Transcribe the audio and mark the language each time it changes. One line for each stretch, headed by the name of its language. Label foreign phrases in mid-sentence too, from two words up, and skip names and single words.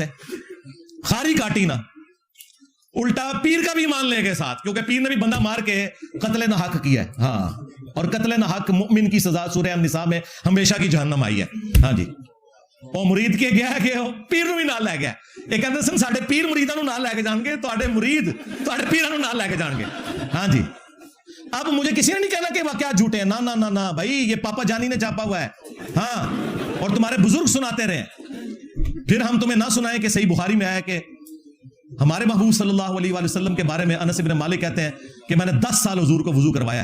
Urdu: خاری کاٹی نا, الٹا پیر کا بھی مان لے گئے ساتھ, کیونکہ پیر نے بھی بندہ مار کے قتل نہ حق کیا ہے. ہاں, اور قتل نہ حق مؤمن کی سزا سورہ النساء میں ہمیشہ کی جہنم آئی ہے.
Punjabi: ہاں جی وہ مرید کے گیا کہ پیر نو بھی نال لے گیا. یہ کہتے سن ساڈے پیر مریداں نو نال لے کے جان گے, تواڈے مرید تواڈے پیراں نو نال لے کے جان گے.
Urdu: ہاں جی اب مجھے کسی نے نہیں کہنا کہ واقعات جھوٹے ہیں, نہ نہ نہ نہ بھائی, یہ پاپا جانی نے چھاپا ہوا ہے. ہاں اور تمہارے بزرگ سناتے رہے. پھر ہم تمہیں نہ سنائیں کہ صحیح بخاری میں آیا کہ ہمارے محبوب
Arabic: صلی اللہ علیہ وآلہ وسلم
Urdu: کے بارے میں انس بن مالک کہتے ہیں کہ میں نے 10 سال حضور کو وضو کروایا.